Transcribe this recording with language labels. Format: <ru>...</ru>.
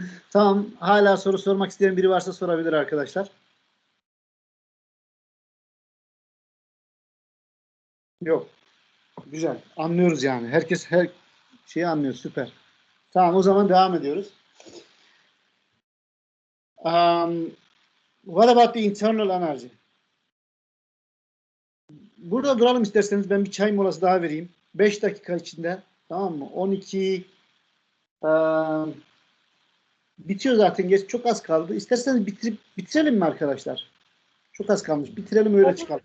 <tr>Tamam, hala soru sormak isteyen biri varsa sorabilir arkadaşlar. Yok. Güzel. Anlıyoruz yani. Herkes her şeyi anlıyor. Süper. Tamam, o zaman devam ediyoruz.</tr> <en>What about the internal energy?</en> <tr>Burada duralım isterseniz. Ben bir çay molası daha vereyim. 5 dakika içinde. Tamam mı? 12 bitiyor zaten. Geç, çok az kaldı. İsterseniz bitirelim mi arkadaşlar? Çok az kalmış. Bitirelim, öyle çıkalım.</tr>